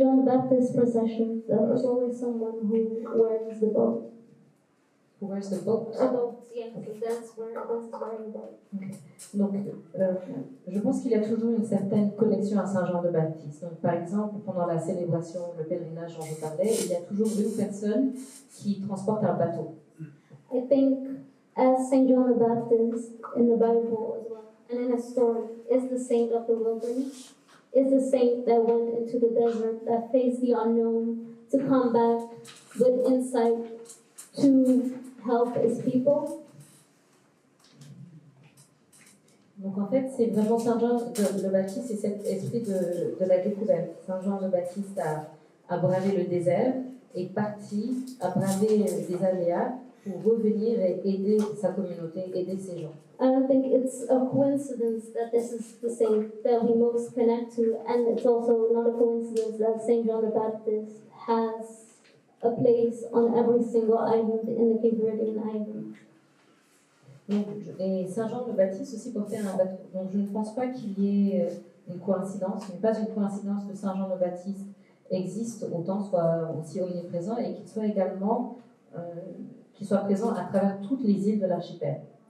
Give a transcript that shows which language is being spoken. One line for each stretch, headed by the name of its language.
English: John the Baptist procession, there's always someone who wears the boat. Who wears the boat? A boat, yeah, that's wearing the boat. Okay.
French: Donc, je pense qu'il y a toujours une certaine connexion à Saint Jean de Baptiste. Donc, par exemple, pendant la célébration, le pèlerinage dont je parlais, il y a toujours une personne qui transporte un bateau.
English: I think as St. John the Baptist in the Bible as well, and in a story, is the saint of the wilderness, is the saint that went into the desert, that faced the unknown, to come back with insight to help his people.
French: Donc en fait, c'est vraiment Saint Jean le Baptiste, c'est cet esprit de la découverte. Saint Jean le Baptiste a bravé le désert, est parti, a bravé des aléas pour revenir et aider sa communauté, aider ses gens.
English: I don't think it's a coincidence that this is the saint that we most connect to, and it's also not a coincidence that St. John the Baptist has a place on every single island in the Cape Verdean island.
French: Donc, et Saint Jean le Baptiste aussi portait un bateau. Donc je ne pense pas qu'il y ait une coïncidence, ce n'est pas une coïncidence que Saint Jean le Baptiste existe autant, soit aussi omniprésent et qu'il soit également qu'il soit présent à travers toutes les îles de l'archipel.